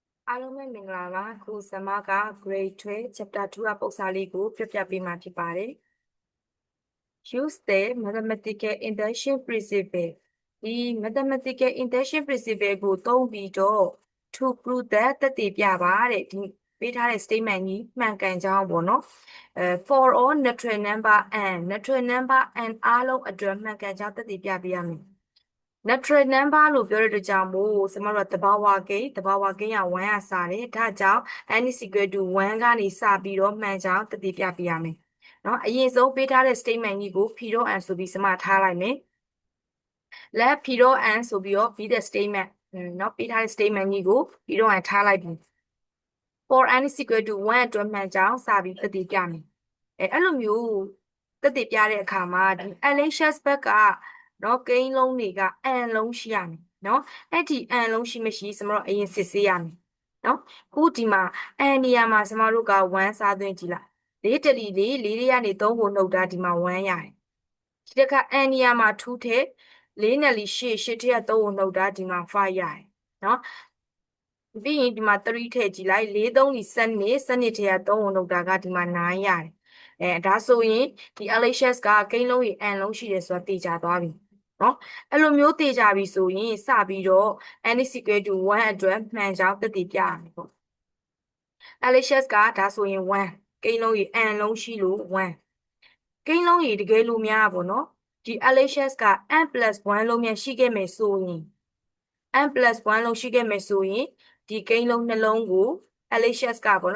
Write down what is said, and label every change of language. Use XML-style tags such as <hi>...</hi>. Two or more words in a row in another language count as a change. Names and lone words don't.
<my>အားလုံးပဲမင်္ဂလာပါခုဇမက</my> <en>grade 12 chapter 2</en> <my>ကပုံစံလေးကိုပြပြပေးမှာဖြစ်ပါတယ်</my> <en>use the mathematical induction principle</en> <my>ဒီ</my> <en>mathematical induction</en> <my>principle ကိုသုံးပြီးတော့</my> <en>to prove that</en> <my>သက်သေပြပါတဲ့ဒီပေးထားတဲ့ statement ကြီးမှန်ကန်ကြောင်းပေါ့နော်</my> <en>for all natural number and natural number and</en> <my>အားလုံးအတွက်မှန်ကန်ကြောင်းသက်သေပြပေးရမယ်</my> <en>natural number</en> <my>လို့ပြောတဲ့အတွက်ကြောင့်မို့ကျွန်တော်တို့တဘာဝကိန်းက1ကစားတယ်ဒါကြောင့်</my> <en>n is equal to 1</en> <my>ကနေစပြီးတော့မှန်ကြောင်းသက်သေပြပေးရမယ်เนาะအရင်ဆုံးပေးထားတဲ့ statement ကြီးကို p တော့ n ဆိုပြီးစမထားလိုက်မယ်</my> <en>let p</en> <my>တော့ n ဆိုပြီးတော့</my> <en>be the statement</en> <my>เนาะပေးထားတဲ့ statement ကြီးကို p တော့ n ထားလိုက်ပြီ</my> <en>for n is equal to 1</en> <my>အတွက်မှန်ကြောင်းစပြီးသက်သေပြမယ်အဲ့လိုမျိုးသက်သေပြတဲ့အခါမှာဒီ LHS ဘ က်ကနော်ကိန်းလုံးတွေက n လုံးရှိရမယ်နော်အဲ့ဒီ n လုံးရှိမရှိစမတို့အရင်စစ်ဆေးရမယ်နော်ခုဒီမှာ n နေရာမှာစမ တို့က1စားသွင်းကြည့်လိုက်4တလီ4တွေကနေ3ကိုနှုတ်တာဒီမှာ1ရတယ်ဒီတစ်ခါ n နေရာမှာ2ထည့်4နဲ့လီ8ထည့်3ကိုနှုတ်တာဒီမှာ5ရတယ်နော်ပြီးရင်ဒီမှာ3ထည့်ကြည့်လိုက်4 3လီ7ထည့်ရ3ကိုနှုတ်တာကဒီမှာ9ရတယ်ဒါဆိုရင်ဒီ LHS ကကိန်းလုံးရေ n လုံးရှိတယ်ဆိုတာသိကြသွားပြီနော်အဲ့လိုမျိုးသိကြပြီဆိုရင်စပြီးတော့</my> <en>n is equal to 1</en> <my>အတွက်မှန်ကြောင်းသက်သေပြရမယ်ပေါ့ LHS ကဒါဆိုရင်1ကိန်းလုံးရေ n လုံးရှိလို့1ကိန်းလုံးရေတကယ်လို့များပေါ့နော်ဒီ LHS က</my> <en>n + 1</en> <my>လုံးများရှိခဲ့မယ်ဆိုရင်</my> <en>n + 1</en> <my>လုံးရှိခဲ့မယ်ဆိုရင်ဒီကိန်းလုံးနှလုံးကို LHS ကပေါ့</my>